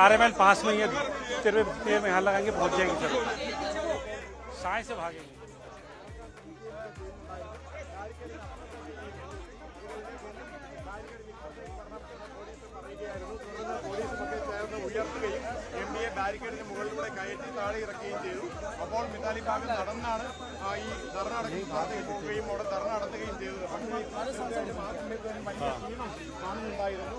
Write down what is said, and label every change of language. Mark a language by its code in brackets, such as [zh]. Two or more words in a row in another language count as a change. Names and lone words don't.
[hi] आरएमएल पास में ही है, तेरे में यहाँ लगाएंगे, पहुंच जाएंगे सर। साए से भागेंगे। [ml] ഉയർത്തുകയും MDA ബാരിക്കേഡിന് മുകളിലൂടെ കയറ്റി താഴെ ഇറക്കുകയും ചെയ്തു. അപ്പോൾ മിതാലി ഭാഗം നടന്നാണ് ഈ ധർണ നടത്തി പോവുകയും അവിടെ ധർണ നടത്തുകയും ചെയ്തത്. പക്ഷേ ആ സമയത്തും വലിയ ക്ഷീണം കാണുന്നുണ്ടായിരുന്നു.